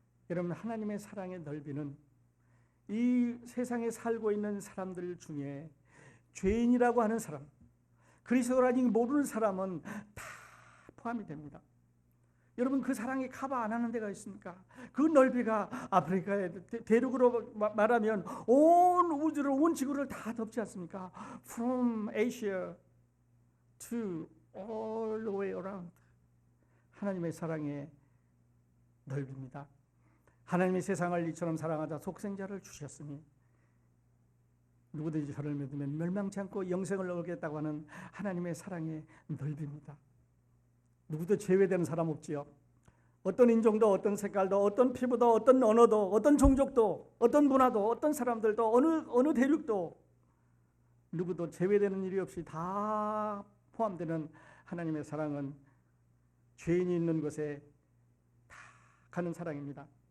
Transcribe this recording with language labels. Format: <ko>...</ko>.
<ko>여러분, 하나님의 사랑의 넓이는 이 세상에 살고 있는 사람들 중에 죄인이라고 하는 사람, 그리스도를 아직 모르는 사람은 다 포함이 됩니다. 여러분, 그 사랑이 커버 안 하는 데가 있습니까? 그 넓이가 아프리카의 대륙으로 말하면 온 우주를, 온 지구를 다 덮지 않습니까?</ko> <en>From Asia to all the way around.</en> <ko>하나님의 사랑의 넓입니다. 하나님이 세상을 이처럼 사랑하자 속생자를 주셨으니 누구든지 저를 믿으면 멸망치 않고 영생을 얻겠다고 하는 하나님의 사랑의 넓입니다. 누구도 제외되는 사람 없지요. 어떤 인종도, 어떤 색깔도, 어떤 피부도, 어떤 언어도, 어떤 종족도, 어떤 문화도, 어떤 사람들도, 어느 대륙도 누구도 제외되는 일이 없이 다 포함되는 하나님의 사랑은 죄인이 있는 곳에 다 가는 사랑입니다.</ko>